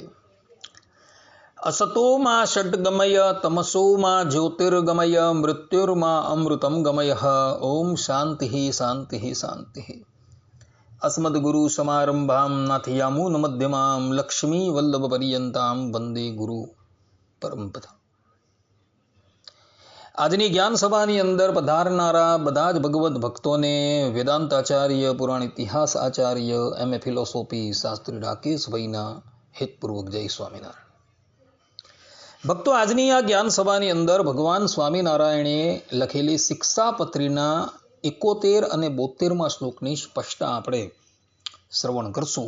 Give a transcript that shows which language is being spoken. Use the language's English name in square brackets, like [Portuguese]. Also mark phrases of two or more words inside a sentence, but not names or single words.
[Sanskrit] असतो मा षड्गमय तमसो मा ज्योतिर्गमय मृत्युर्मा अमृतं गमयः। ओम शांति शांति शांति। अस्मद्गुरु समारंभां नाथयामून मध्यमां लक्ष्मी वल्लभ पर्यंतां वंदे गुरु परमपिता। [Gujarati] આજની જ્ઞાન સભાની અંદર પધારનારા બધા જ ભગવદ્ ભક્તોને વેદાંત આચાર્ય, પુરાણ ઇતિહાસ આચાર્ય, એમએ ફિલોસોફી શાસ્ત્રી રાકેશભાઈના હેતપૂર્વક જય સ્વામિનારાયણ। ભક્તો, આજની આ જ્ઞાન સભાની અંદર ભગવાન સ્વામિનારાયણે લખેલી શિક્ષાપત્રીના 71 અને 72મા શ્લોકની સ્પષ્ટતા આપણે શ્રવણ કરશું।